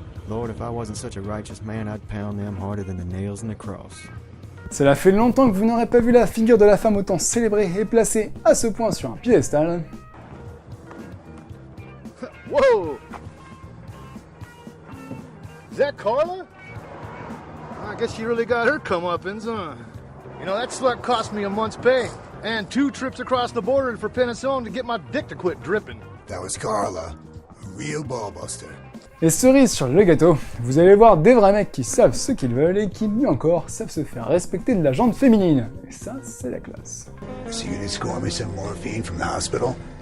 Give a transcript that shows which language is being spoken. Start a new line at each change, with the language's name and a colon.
English: Lord, if I wasn't such a righteous man, I'd pound them harder than the nails in the cross.
French: Cela fait longtemps que vous n'aurez pas vu la figure de la femme autant célébrée et placée à ce point sur un piédestal.
English: Whoa! Is that Carla? I guess she really got her comeuppance, huh? You know, that slut cost me a month's pay, and 2 trips across the border for Penicillin to get my dick to quit dripping. That was Carla, a real ballbuster.
French: Et cerise sur le gâteau, vous allez voir des vrais mecs qui savent ce qu'ils veulent et qui, mieux encore, savent se faire respecter de la jante féminine. Et ça, c'est la classe.
English: So you just score me some morphine from the hospital?